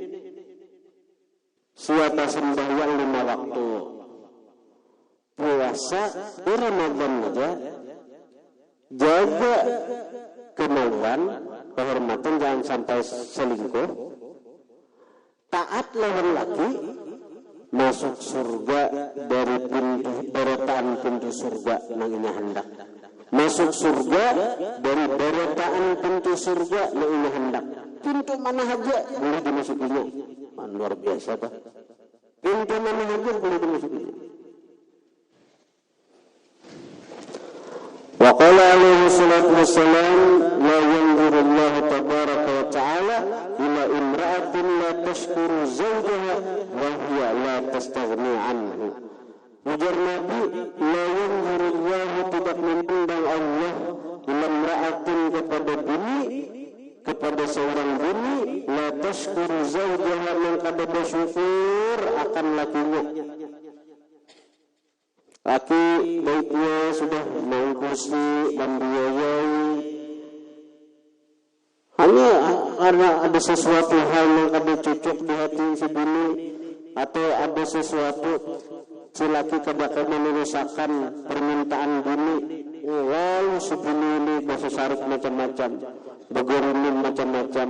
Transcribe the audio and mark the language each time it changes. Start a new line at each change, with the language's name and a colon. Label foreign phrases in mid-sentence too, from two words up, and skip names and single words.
Banjar: Siapa sembahyang 5 waktu, puasa di Ramadan aja, jaga kemauan, kehormatan, jangan sampai selingkuh, taat lawan laki, masuk surga dari pintu beretaan pintu surga nangnya hendak. Masuk surga dari beretaan pintu surga nangnya hendak. Pintu mana aja boleh dimasukinya. Luar biasa tak? Pintu mana aja boleh dimasukinya.
Arabic: وقال عليه الصلاة والسلام لا ينظر الله تبارك وتعالى إلى امرأة لا تشكر زوجها وهي لا تستغني عنه.
Banjar: Ujar Nabi,
Arabic: لا ينظر الله,
Banjar: tidak memandang Allah,
Arabic: إلى امرأة,
Banjar: kepada bini, kepada seorang bini,
Arabic: لا تشكر زوجها,
Banjar: yang kada bersyukur akan lakinya. Laki baiknya sudah mengkursi dan biayai, hanya karena ada sesuatu hal yang kada cocok di hati si bini, atau ada sesuatu si laki kada menyelesaikan permintaan bini, lalu si bini ini bersesarik macam-macam, bergerimin macam-macam.